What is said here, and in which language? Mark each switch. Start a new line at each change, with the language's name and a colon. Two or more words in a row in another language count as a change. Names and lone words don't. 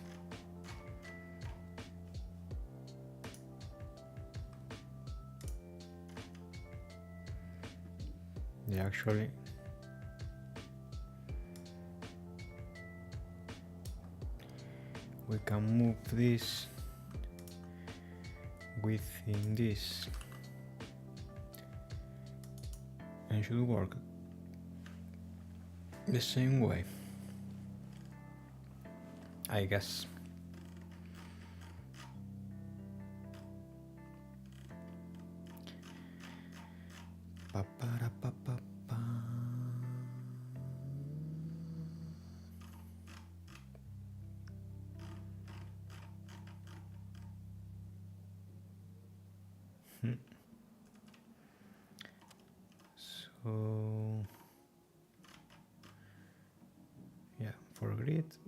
English: Yeah, actually we can move this within this and should work the same way, I guess. Pa-pa-da-pa-pa-pa. So yeah, for grid